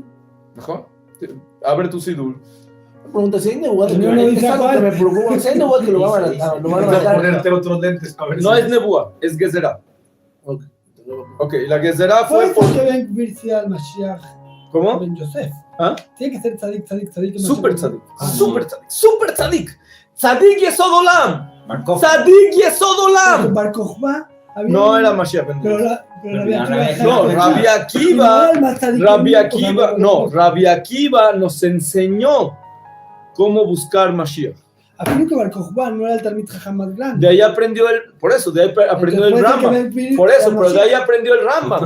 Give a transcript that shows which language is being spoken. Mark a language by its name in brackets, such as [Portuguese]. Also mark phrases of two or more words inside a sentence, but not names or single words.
[Spanish] Abre tu sidur. Pregunta, si hay nebuá, No, no dice es algo que me preocupa. Si hay nebuá que lo van a matar. Ponerte otros lentes para ver No si es Nebuá, es Gezerá. Ok. Ok, la Gezerá fue Puede ser que Ben Gvir sea el Mashiach ¿Cómo? Ben Yosef. ¿Ah? Tiene que ser tzadik. Super tzadik. Super tzadik. Super tzadik. [Hebrew] צדיק יסוד עולם. [Spanish] Markov. [Hebrew] צדיק יסוד עולם. [Spanish] Bar Kokhba había No un- era [Hebrew] משיח בן [Spanish] Pero Yosef. Rabbi Akiva. No, Rabbi Akiva nos enseñó cómo buscar Mashiach. Afirmo que Bar Kokhba no era el [Hebrew] תלמיד חכם [Spanish] más grande. De ahí aprendió aprendió el Rambam. Por eso, pero de ahí aprendió el Rambam.